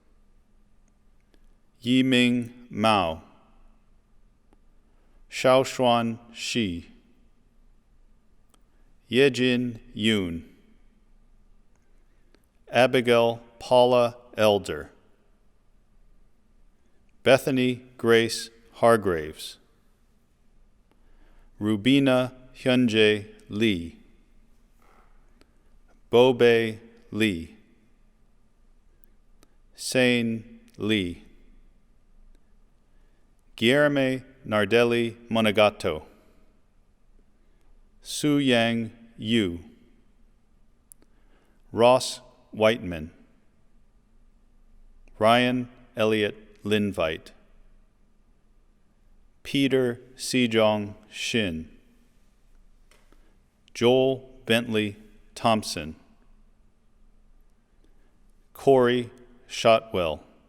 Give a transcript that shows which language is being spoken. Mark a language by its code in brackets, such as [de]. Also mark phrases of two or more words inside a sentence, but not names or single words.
[en] Yiming Mao, Shaoshuan Shi, Yejin Yoon, Abigail Paula Elder, Bethany Grace Hargraves, Rubina Hyunjae Lee, Bobe Lee, Sain Lee, Guillerme Nardelli Monegato, Su Yang Yu, Ross Whiteman, Ryan Elliott Linvite, Peter Sejong Shin, Joel Bentley Thompson, Corey Shotwell,